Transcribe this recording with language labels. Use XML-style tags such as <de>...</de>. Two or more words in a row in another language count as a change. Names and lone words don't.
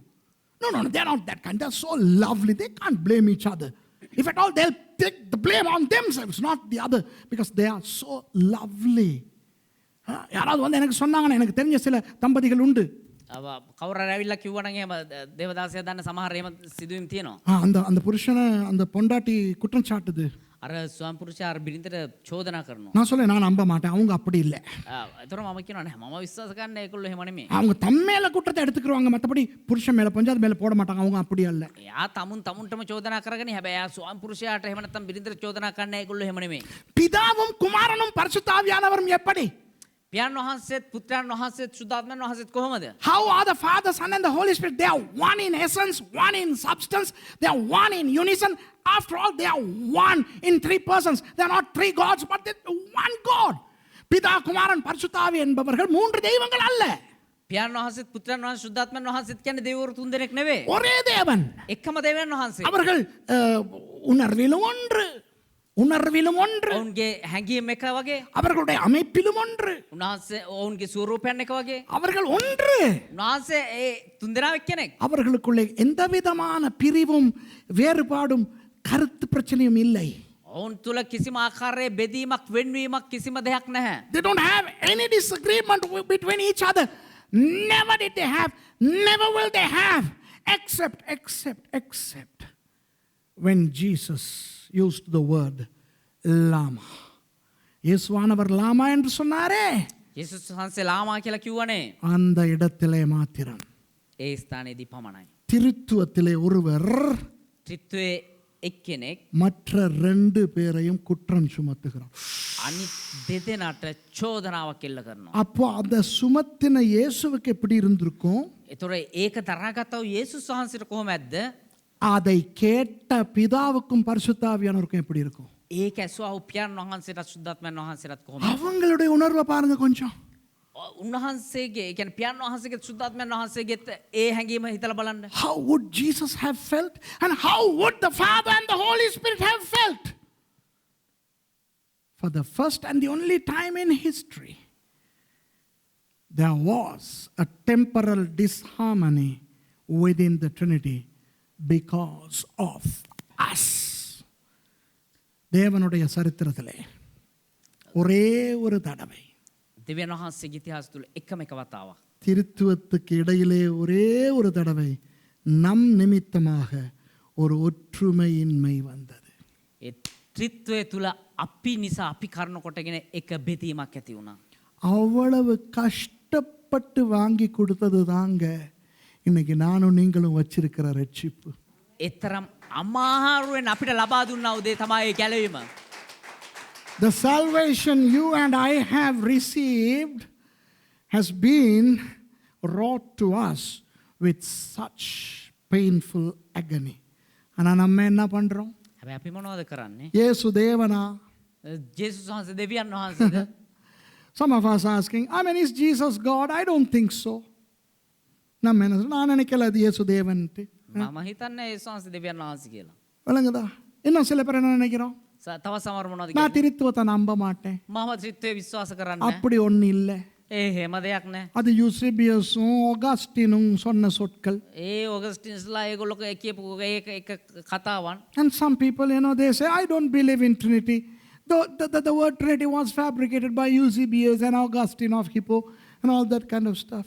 <en>No, they're not that kind. They're so lovely, they can't blame each other. If at all, they'll take the blame on themselves, not the other, because they are so lovely.</en> <ta>யாராவது வந்து எனக்கு சொன்னாங்கன்னா, எனக்கு தெரிஞ்ச சில தம்பதிகள் உண்டு.</ta> <si>කවුරු හරි ඇවිල්ලා කිව්වනම් එහෙම දේවදාසයා දන්න සමහර එහෙම සිදුවීම් තියෙනවා.</si> <ta>அந்த புருஷனை அந்த பொண்டாட்டி குற்றம் சாட்டுது.</ta> <si>අර ස්වාම පුරුෂයා අර බිරිඳට චෝදනා කරනවා.</si> <ta>நான் சொல்ல, நான் நம்ப மாட்டேன், அவங்க அப்படி இல்லை.</ta> <si>ඒතර මම කියනවා නෑ මම විශ්වාස කරන්නේ ඒගොල්ලෝ එහෙම නෙමෙයි.</si> <ta>அவங்க தம் மேல குற்றத்தை எடுத்துக்குவாங்க, மற்றபடி புருஷன் மேல பஞ்சாயத்து மேல போட மாட்டாங்க. அவங்க அப்படி அல்ல.</ta> <si>එයා තමුන්ටම චෝදනා කරගන්නේ. හැබැයි එයා ස්වාම පුරුෂයාට එහෙම නැත්නම් බිරිඳට චෝදනා කරන්නේ ඒගොල්ලෝ එහෙම නෙමෙයි.</si> <ta>பிதாவும் குமாரனும் பரிசுத்த ஆவியானவரும் எப்படி?</ta> <si>පියාණන් වහන්සේත් පුත්‍රයන් වහන්සේත් ශුද්ධාත්මයන් වහන්සේත් කොහොමද?</si> <en>How are the Father, Son and the Holy Spirit? They are one in essence, one in substance, they are one in unison. After all, they are one in 3 persons. They are not 3 gods, but they are one God.</en> <ta>பிதா குமாரன் பரிசுத்த ஆவி என்பவர்கள் 3 தெய்வங்கள் அல்ல.</ta> <si>පියාණන් වහන්සේත් පුත්‍රයන් වහන්සේ ශුද්ධාත්මයන් වහන්සේත් කියන්නේ දෙවිවරු 3 දෙනෙක් නෙවෙයි.</si> <ta>ஒரே தேவன்.</ta> <si>එකම දෙවියන් වහන්සේ.</si> <ta>அவர்கள் உணர்விலும் ஒன்று, உணர்விலும் ஒன்று,</ta> <si>ඔවුන්ගේ හැඟීම් එක වගේ,</si> <ta>அவர்களுடைய அமைப்பிலும் ஒன்று,</ta> <si>උන්වහන්සේ ඔවුන්ගේ ස්වරූපයන් එක වගේ.</si> <ta>அவர்கள் ஒன்று.</ta> <si>උන්වහන්සේ ඒ 3 දෙනාවක් කෙනෙක්.</si> <ta>அவர்களுக்குள்ளே எந்த விதமான பிரிவும் வேறுபாடும் கருத்து பிரச்சனையும் இல்லை.</ta> <si>ඔවුන් තුල කිසිම ආකාරයේ බෙදීමක් වෙන්වීමක් කිසිම දෙයක් නැහැ.</si> <en>They don't have any disagreement between each other. Never did they have, never will they have, except when Jesus used the word lama.</en> <ta>இயேசுவானவர் லாமா என்று சொன்னாரே,</ta> <si>යේසුස් වහන්සේ ලාමා කියලා කිව්වනේ.</si> <ta>அந்த இடத்திலே மாத்திரம்.</ta> <si>ඒ ස්ථානයේදී පමණයි.</si> <ta>திருத்துவத்திலே ஒருவர்</ta> <si>ත්‍රිත්වයේ එක්කෙනෙක්</si> <ta>மற்ற 2 பேரையும் குற்றம் சுமத்துகிறார்.</ta> <si>අනිත් දෙදෙනාට චෝදනාවක් එල්ල කරනවා.</si> <ta>அப்போ அந்த சுமத்தின இயேசுவுக்கு எப்படி இருந்திருக்கும்?</ta> <si>ඒතොර ඒක තරහගතව යේසුස් වහන්සේට කොහොමද?</si> <ta>அதை கேட்ட பிதாவுக்கும் பரிசுத்த ஆவியானவருக்கும் எப்படி இருக்கும்?</ta> <si>ඒක ඇසුවා පියාණන් වහන්සේට ශුද්ධාත්මයන් වහන්සේට කොහොමද?</si> <ta>அவங்களுடைய உணர்வை பாருங்க கொஞ்சம்.</ta> <si>උන්වහන්සේගේ ඒ කියන්නේ පියාණන් වහන්සේගේ ශුද්ධාත්මයන් වහන්සේගේ ඒ හැඟීම හිතලා බලන්න.</si> <en>How would Jesus have felt? And how would the Father and the Holy Spirit have felt? For the first and the only time in history, there was a temporal disharmony within the Trinity because of us.</en> <ta>தேவனுடைய சரித்திரத்திலே ஒரே ஒரு தடவை</ta> <si>දෙවියන් වහන්සේගේ ඉතිහාස තුල එකම එක වතාවක්</si> <ta>திருத்துவத்துக்கு இடையிலே ஒரே ஒரு தடவை நம் நிமித்தமாக ஒரு ஒற்றுமையின்மை வந்தது.</ta> <si>ඒ ත්‍රිත්වය තුල අපි නිසා අපි කරන කොටගෙන එක බෙදීමක් ඇති වුණා.</si> <ta>அவ்வளவு கஷ்டப்பட்டு வாங்கி கொடுத்தது தாங்க இன்னைக்கு நானும் நீங்களும் வச்சிருக்கிற ரட்சிப்பு.</ta> <si>ඒතරම් අමාරුවෙන් අපිට ලබා දුන්නා උදේ තමයි ගැලවීම.</si> <en>The salvation you and I have received has been wrought to us with such painful agony.</en> <ta>ஆனா நம்ம என்ன பண்றோம்?</ta> <si>හැබැයි අපි මොනවද කරන්නේ?</si> <ta>இயேசு தேவனா?</ta> <si>ජේසුස් වහන්සේ දෙවියන් වහන්සේද?</si> <en>Some of us asking, I mean, is Jesus God? I don't think so.</en> <ta>நம்ம என்ன சொல்றோம்? நான் நினைக்கல அது இயேசு தேவன்ட்டு.</ta> <si>මම හිතන්නේ ජේසුස් වහන්සේ දෙවියන් වහන්සේ කියලා.</si> <ta>விளங்குதா? இன்னும் சில பேர் என்ன நினைக்கிறோம்?</ta> <si>තව සමහර මොනවද</si> <ta>நான்</ta> <si>කියන්නේ?</si> <ta>திருத்துவத்தை நம்ப மாட்டேன்.</ta> <si>මම ත්‍රිත්වය විශ්වාස කරන්නේ.</si> <ta>அப்படி ஒண்ணு இல்லை.</ta> <si>එහෙම දෙයක් නැහැ.</si> <ta>அது யூசேபியஸும் ஆகஸ்டினும் சொன்ன சொற்கள்.</ta> <si>ඔගස්ටින්ස්ලා ඒගොල්ලෝ කියපු එක කතාවන්.</si> <en>And some people, they say, I don't believe in Trinity. The word Trinity was fabricated by Eusebius and Augustine of Hippo and all that kind of stuff.</en>